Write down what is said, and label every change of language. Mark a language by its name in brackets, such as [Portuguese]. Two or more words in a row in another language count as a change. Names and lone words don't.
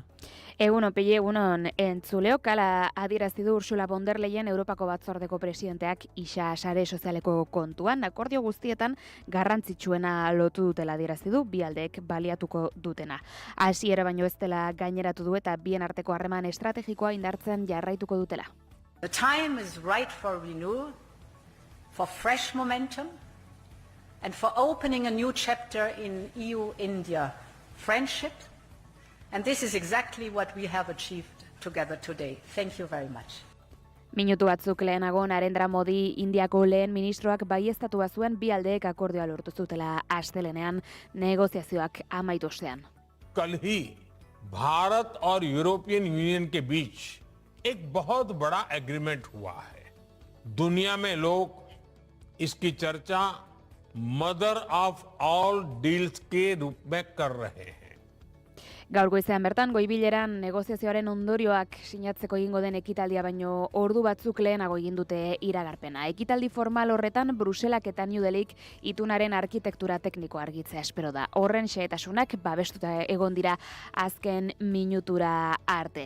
[Basque] Egunon, Pille, egunon entzuleok, hala adierazi du Ursula von der Leyen Europako Batzordeko presidenteak isa sare sozialeko kontuan. Akordio guztietan garrantzitsuena lotu dutela adierazi du, bi aldeek baliatuko dutena. Hasiera baino ez dela gaineratu du eta bien arteko harreman estrategikoa indartzen jarraituko dutela. [English] The time is right for renewal, for fresh momentum, and for opening a new chapter in EU-India friendship. And this is exactly what we have achieved together today. Thank you very much. [Basque] Minutu batzuk lehenago Narendra Modi Indiako lehen ministroak baieztatua zuen bi aldeek akordioa lortu zutela astelenean negoziazioak amaitu ostean. [Hindi] कल ही भारत और [English] European Union [Hindi] के बीच एक बहुत बड़ा एग्रीमेंट हुआ है। दुनिया में लोग इसकी चर्चा [English] mother of all deals [Hindi] के रूप में कर रहे हैं। [Basque] Gaur goizean bertan goibileran negoziazioaren ondorioak sinatzeko egingo den ekitaldia baino ordu batzuk lehenago egin dute iragarpena. Ekitaldi formal horretan Bruselak eta New Delhik itunaren arkitektura teknikoa argitzea espero da. Horren xehetasunak babestuta egon dira azken minutura arte.